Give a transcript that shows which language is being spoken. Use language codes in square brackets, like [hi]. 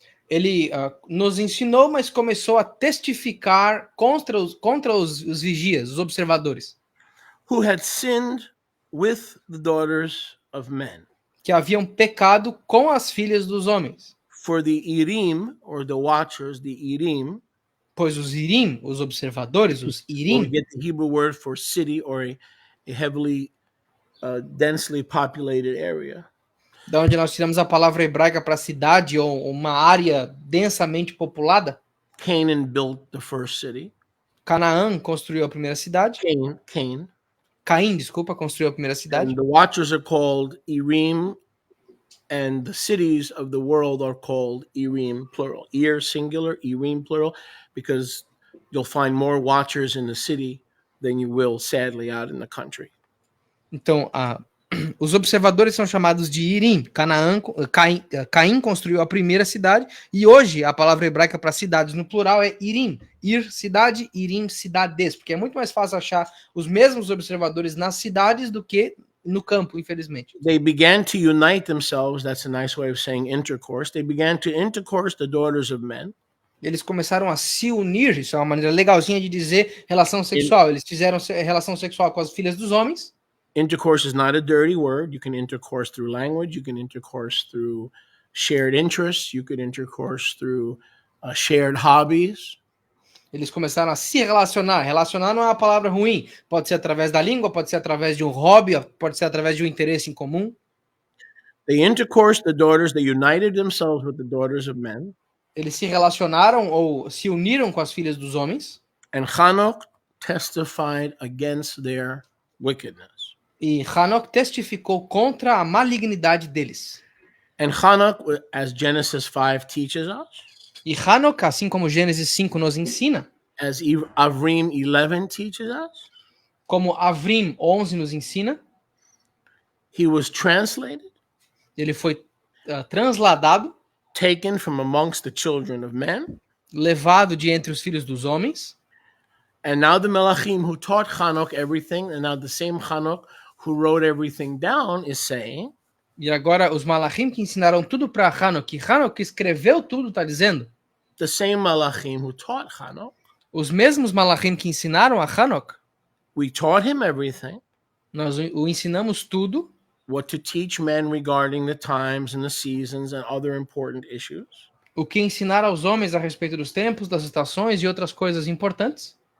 [pt] Ele nos ensinou, mas começou a testificar contra os vigias, os observadores. [en] Who had sinned with the daughters of men. [pt] Que haviam pecado com as filhas dos homens. [en] For the Irim, or the watchers, the Irim, [pt] pois os Irim, os observadores, os Irim, [en] we get the Hebrew word for city or a heavily, densely populated area. [pt] Da onde nós tiramos a palavra hebraica para cidade ou uma área densamente populada. [en] Canaan built the first city. [pt] Canaã construiu a primeira cidade. Caim, desculpa, construiu a primeira cidade. [en] And the watchers are called Irim, and the cities of the world are called Irim, plural. Ir, singular, Irim, plural, because you'll find more watchers in the city than you will, sadly, out in the country. [pt] Então, os observadores são chamados de Irim. Caim construiu a primeira cidade, e hoje a palavra hebraica para cidades no plural é Irim. Ir, cidade, Irim, cidades, porque é muito mais fácil achar os mesmos observadores nas cidades do que no campo, infelizmente. [en] They began to unite themselves, that's a nice way of saying intercourse. They began to intercourse the daughters of men. [pt] Eles começaram a se unir, isso é uma maneira legalzinha de dizer relação sexual. Eles fizeram relação sexual com as filhas dos homens. [en] Intercourse is not a dirty word. You can intercourse through language. You can intercourse through shared interests. You could intercourse through shared hobbies. [pt] Eles começaram a se relacionar. Relacionar não é uma palavra ruim. Pode ser através da língua, pode ser através de um hobby, pode ser através de um interesse em comum. [en] They intercoursed the daughters. They united themselves with the daughters of men. [pt] Eles se relacionaram ou se uniram com as filhas dos homens. [en] And Enoch testified against their wickedness. [pt] E Enoch testificou contra a malignidade deles. [en] And Enoch, as Genesis 5 teaches us, [pt] e Enoch, assim como Gênesis 5 nos ensina, [en] as Avrim 11 teaches us, [pt] como Avrim 11 nos ensina, [en] he was translated, [pt] ele foi transladado, [en] taken from amongst the children of men, [pt] levado de entre os filhos dos homens. [en] And now the Melachim who taught Enoch everything, and now the same Enoch who wrote everything down is saying, [pt] e agora os Malachim que ensinaram tudo para Enoch, que Enoch escreveu tudo, está dizendo, [en] the same Melachim who taught Enoch, [pt] os mesmos Malachim que ensinaram a Enoch, [en] we taught him everything, [pt] nós o ensinamos tudo, [en] what to teach men regarding the times and the seasons and other important issues, [pt] o que ensinar aos homens a respeito dos tempos, das estações e outras coisas importantes.